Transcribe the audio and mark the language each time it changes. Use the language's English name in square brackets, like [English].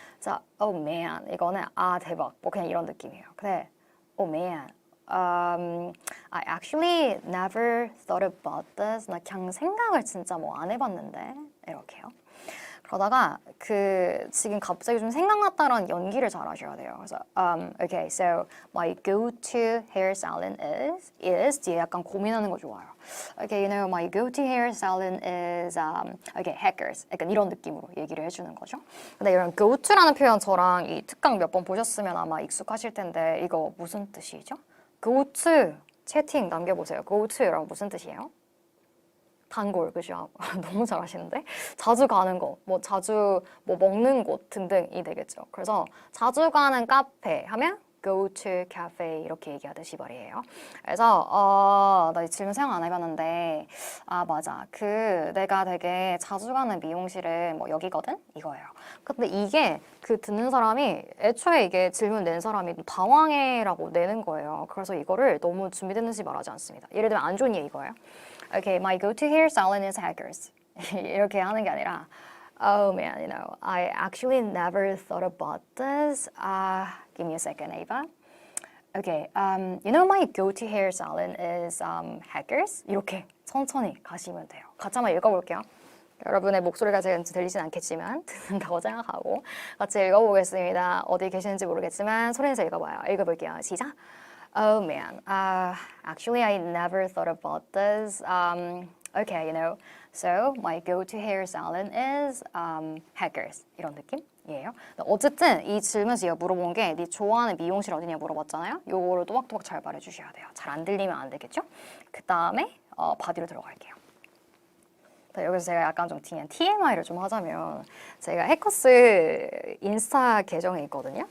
[Korean] 자, [English] oh man [Korean] 이거는 아 대박 뭐 그냥 이런 느낌이에요. 근데 [English] oh man I actually never thought about this. [Korean] 나 그냥 생각을 진짜 뭐 안 해봤는데 이렇게요. 그러다가 그 지금 갑자기 좀 생각났다라는 연기를 잘 하셔야 돼요. 그래서 [English] okay, so my go-to hair salon is [Korean] 뒤에 약간 고민하는 거 좋아요. [English] Okay, you know, my go-to hair salon is okay, Hackers. [Korean] 약간 이런 느낌으로 얘기를 해주는 거죠. 근데 이런 go-to라는 표현 저랑 이 특강 몇 번 보셨으면 아마 익숙하실 텐데 이거 무슨 뜻이죠? go-to 채팅 남겨보세요. go-to라고 무슨 뜻이에요? 단골, 그죠? 너무 잘하시는데? 자주 가는 거, 뭐 자주 뭐 먹는 곳 등등이 되겠죠. 그래서 자주 가는 카페 하면 go to cafe 이렇게 얘기하듯이 말이에요. 그래서 나 이 질문 생각 안 해봤는데 아 맞아. 그 내가 되게 자주 가는 미용실은 뭐 여기거든? 이거예요. 근데 이게 그 듣는 사람이 애초에 이게 질문 낸 사람이 당황해라고 내는 거예요. 그래서 이거를 너무 준비됐는지 말하지 않습니다. 예를 들면 안 좋은 예 이거예요. [English] Okay, my go-to hair salon is Hackers. [Korean] 이렇게 하는 게 아니라 [English] oh man, you know, I actually never thought about this. Give me a second, Ava. Okay, you know my go-to hair salon is Hackers. [Korean] 이렇게 천천히 가시면 돼요. 같이 한번 읽어볼게요. 여러분의 목소리가 제가 들리진 않겠지만 듣는다고 생각하고 같이 읽어보겠습니다. 어디 계시는지 모르겠지만 소리내서 읽어봐요. 읽어볼게요. 시작. [English] Oh man, actually I never thought about this. Okay, you know, so my go-to hair salon is Hackers. [Korean] 이런 느낌이에요. 어쨌든 이 질문에서 얘가 물어본 게 네 좋아하는 미용실 어디냐 물어봤잖아요. 요거를 또박또박 잘 말해주셔야 돼요. 잘 안 들리면 안 되겠죠? 그 다음에 바디로 들어갈게요. 여기서 제가 약간 좀 TMI를 좀 하자면 제가 해커스 인스타 계정이 있거든요.